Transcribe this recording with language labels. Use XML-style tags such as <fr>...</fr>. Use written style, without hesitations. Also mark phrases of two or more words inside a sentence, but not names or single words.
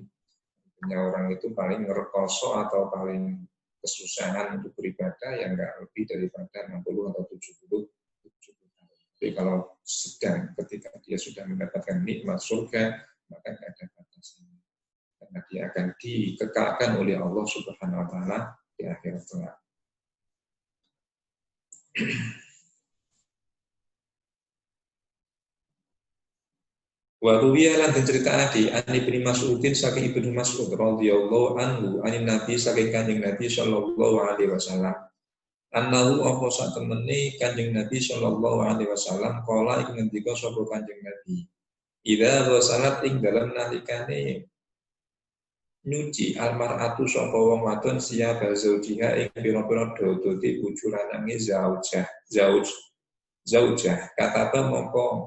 <id>Hanya orang itu paling ngerekoso atau paling kesusahan untuk beribadah yang nggak lebih daripada 60 atau 70 tahun. Jadi kalau sedang ketika dia sudah mendapatkan nikmat surga, maka nggak ada batasannya. Karena dia akan dikekalkan oleh Allah</id> <ar>سبحانه وتعالى</ar> <id>di akhirat kelak.</id> <ar>وروي</ar> <jv>lan diceritake</jv> <ar>عن ابن مسعود saking ابن مسعود رضي الله عنه عن النبي</ar> <jv>saking Kanjeng Nabi</jv> <ar>صلى الله عليه وسلم.</ar> <jv>Annahu apa sak temene Kanjeng Nabi</jv> <ar>صلى الله عليه وسلم</ar> <jv>kala ing ngendika sapa Kanjeng Nabi.</jv> <ar>إذا غسلت</ar> <jv>ing dalem nalikane nyuci almar'atu sapa wong wadon</jv> <ar>ثياب زوجها</ar> <jv>ing pira-pira dodote bojo lanange zaujah kata mongko</jv>